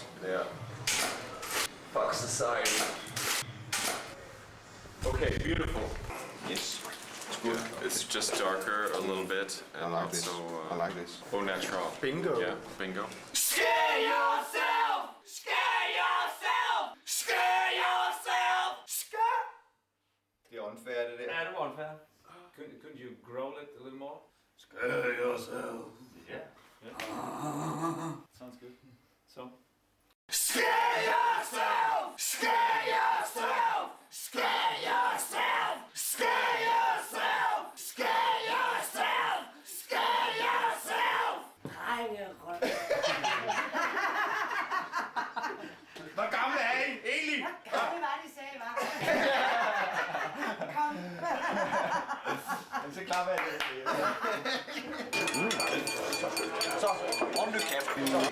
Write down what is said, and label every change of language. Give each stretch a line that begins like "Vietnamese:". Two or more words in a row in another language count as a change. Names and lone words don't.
English: Yeah. Fuck society. Okay, beautiful. Yes. It's good. It's just darker a little bit. And I like not this. so, I like this. Au natural. Bingo. Yeah, bingo. Scare yourself! Scare yourself! Scare yourself! Scare!
Danish: Det er unfair, det der. Ja, det var unfair.
English: Couldn't you growl it a little more? Scare yourself. Yeah. Sounds good. So. Scare yourself! Scare yourself! Scare yourself! Scare yourself! Scare yourself! Scare yourself!
Danish: Drengerøv. Hvor gamle er I egentlig? Kom, det var de sagde, hva'? Kom. Så klapper jeg det. Så, om du kan.